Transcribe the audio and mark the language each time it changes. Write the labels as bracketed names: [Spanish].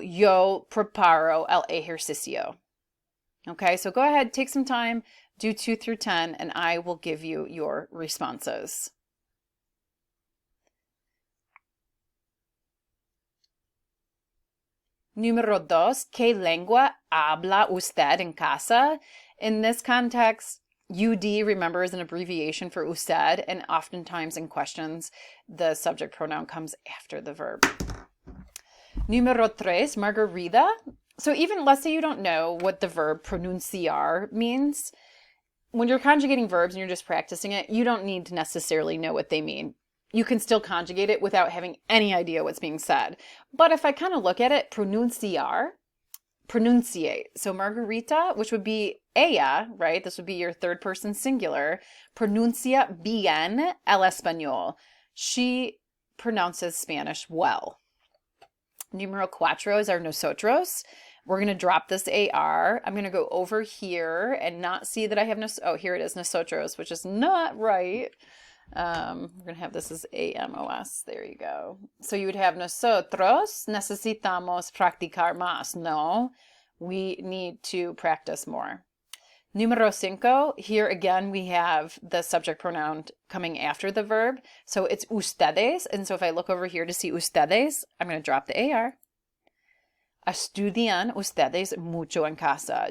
[Spanish] Yo preparo el ejercicio. [English] Okay, so go ahead, take some time, do 2 through 10, and I will give you your responses. [Spanish] Número dos, ¿qué lengua habla usted en casa? [English] In this context, UD, remember, is an abbreviation for usted, and oftentimes in questions, the subject pronoun comes after the verb. [Spanish] Número tres, [English] Margarita. So even, let's say you don't know what the verb pronunciar means. When you're conjugating verbs and you're just practicing it, you don't need to necessarily know what they mean. You can still conjugate it without having any idea what's being said. But if I kind of look at it, pronunciar, pronunciate. So Margarita, which would be ella, right? This would be your third person singular. [Spanish] Pronuncia bien el español. [English] She pronounces Spanish well. [Spanish] Numero cuatro [English] is our nosotros. We're going to drop this AR. I'm going to go over here and not see that I have oh, here it is, nosotros, which is not right. We're going to have this as AMOS. There you go. So you would have [Spanish] nosotros necesitamos practicar más. [English] No, we need to practice more. [Spanish] Número cinco, [English] here again we have the subject pronoun coming after the verb. So it's ustedes. And so if I look over here to see ustedes, I'm going to drop the AR. [Spanish] Estudian ustedes mucho en casa.